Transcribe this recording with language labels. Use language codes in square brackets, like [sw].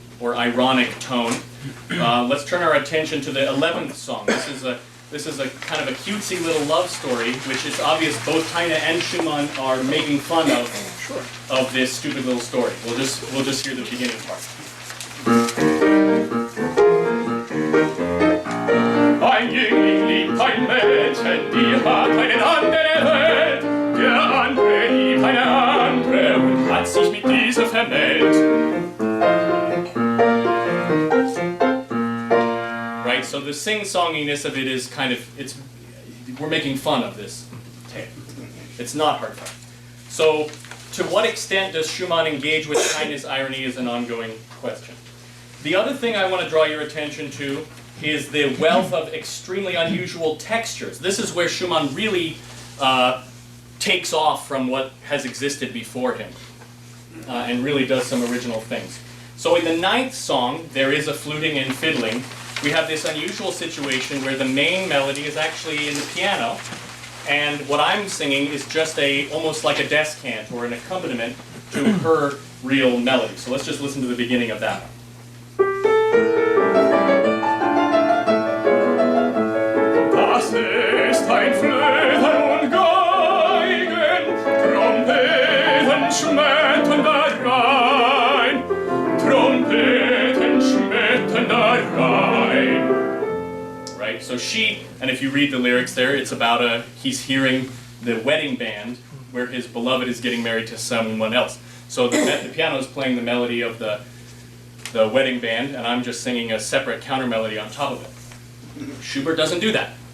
[en] or ironic tone. Let's turn our attention to the 11th song. This is a kind of a cutesy little love story, which is obvious both Heine and Schumann are making fun of this stupid little story. We'll just hear the beginning part. [de] Ein Jüngling liebt ein Mädchen, die hat eine andere Welt. Der andere liebt eine andere und hat sich mit dieser vermählt. [en] Right, so the sing-songiness of it is kind of, we're making fun of this tale. It's not hard fun. So, to what extent does Schumann engage with Heine's irony is an ongoing question. The other thing I want to draw your attention to is the wealth of extremely unusual textures. This is where Schumann really takes off from what has existed before him and really does some original things. So in the 9th song, there is a fluting and fiddling. We have this unusual situation where the main melody is actually in the piano, and what I'm singing is just almost like a descant or an accompaniment to her real melody. So let's just listen to the beginning of that one. [de] Das ist ein Flöten und Geigen, Trompeten schmettern da rein, Trompeten schmettern da rein. [en] Right, so and if you read the lyrics there, it's about he's hearing the wedding band where his beloved is getting married to someone else. So the piano is playing the melody of the wedding band, and I'm just singing a separate counter melody on top of it. Schubert doesn't do that.